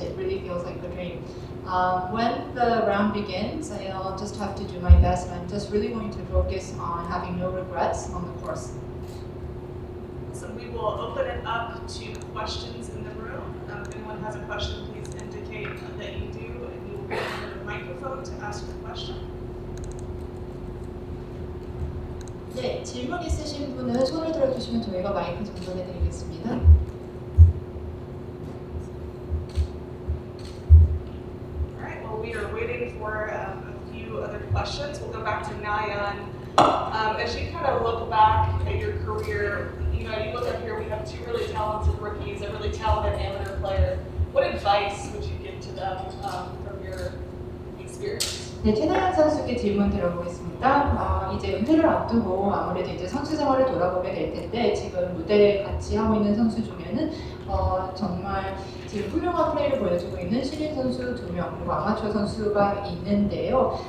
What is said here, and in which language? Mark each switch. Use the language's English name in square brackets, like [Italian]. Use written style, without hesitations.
[English] It really feels like a dream. When the round begins, I'll just have to do my best and I'm just really going to focus on having no regrets on the course. So we will open it up to questions in the room. If anyone has a question, please indicate that you do and you will be given a microphone to ask your question. [Korean] 네, 질문 있으신 분은 손을 들어주시면 저희가 마이크 전달해 드리겠습니다. [English] Alright, well we are waiting for a few other questions. We'll go back to Nayan. As you kind of look back at your career, you look up here, we have two really talented rookies, a really talented amateur player. What advice would you give to them from your experience? [Korean] 네, 최나연 선수께 질문 드려보겠습니다. 이제 은퇴를 앞두고 아무래도 이제 선수 생활을 돌아보게 될 텐데 지금 무대에 같이 하고 있는 선수 중에는 정말 지금 훌륭한 플레이를 보여주고 있는 신인 선수 2명 그리고 아마추어 선수가 있는데요.